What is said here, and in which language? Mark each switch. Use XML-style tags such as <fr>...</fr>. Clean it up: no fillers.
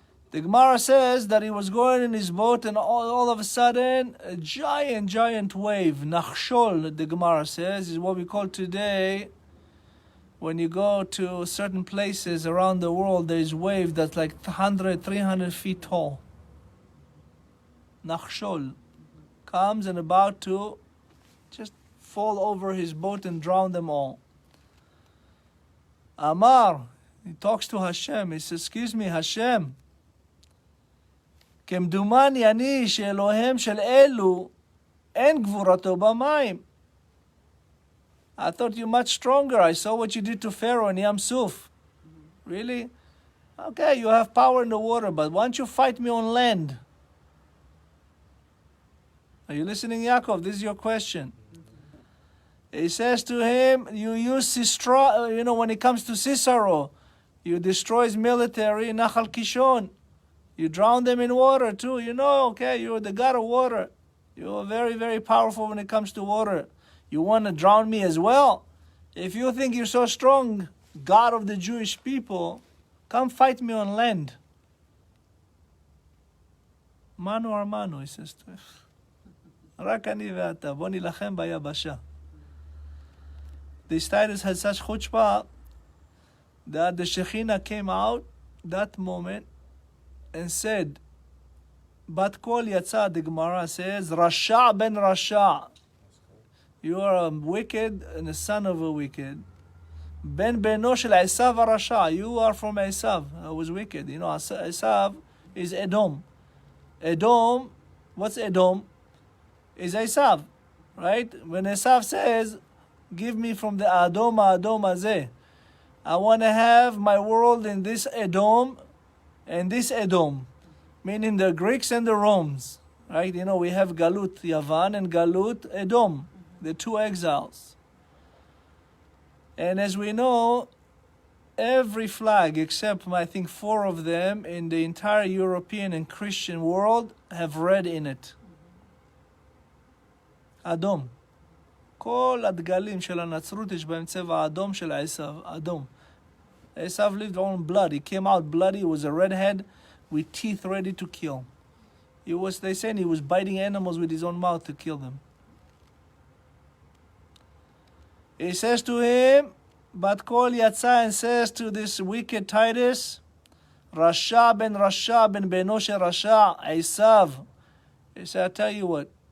<en>The Gemara says that he was going in his boat and all of a sudden, a giant wave, Nachshol, the Gemara says, is what we call today, when you go to certain places around the world, there's wave that's like 100, 300 feet tall. Nachshol comes and about to just fall over his boat and drown them all. Amar, he talks to Hashem. He says, excuse me, Hashem,</en> <he>כמדומני אני שאלוהים של אלו אין גבורתו במים.</he> <en>I thought you much stronger. I saw what you did to Pharaoh and Yam Suf. Really? Okay, you have power in the water, but why don't you fight me on land? Are you listening, Yaakov? This is your question. He says to him, you use Sisera, when it comes to Cicero, you destroy his military in Nachal Kishon. You drown them in water too. Okay, you're the god of water. You're very, very powerful when it comes to water. You want to drown me as well? If you think you're so strong, God of the Jewish people, come fight me on land.</en> <he>Manu armanu,</he> <en>he says to him.</en> <he>רק אני ואתה, בוא נילחם ביבשה.</he> <en>This Titus had such chutzpah that the Shekhinah came out that moment and said, Bat Kol Yatza, the Gemara says, Rasha ben Rasha. You are a wicked and the son of a wicked.</en> <he>Ben Beno shel Esav Rasha.</he> <en>You are from Esav. I was wicked. Esav is Edom. Edom, what's Edom? Is Esav, right? When Esav says, give me from the Adom Azeh. I want to have my world in this Edom and this Edom, meaning the Greeks and the Romans, right? We have Galut Yavan and Galut Edom, the two exiles. And as we know, every flag except I think 4 of them in the entire European and Christian world have red in it.</en> <he>אדום. כל הדגלים של הנצרות יש בהם צבע אדום של עשיו, אדום.</he> <en>עשיו lived on blood. He came out bloody. He was a redhead with teeth ready to kill. They said he was biting animals with his own mouth to kill them. He says to him, Bat Kol Yatza, and says to this wicked Titus,</en> <he>Rasha ben Beno shel Rasha,</he> <en>Esav. He said, I tell you what,</en>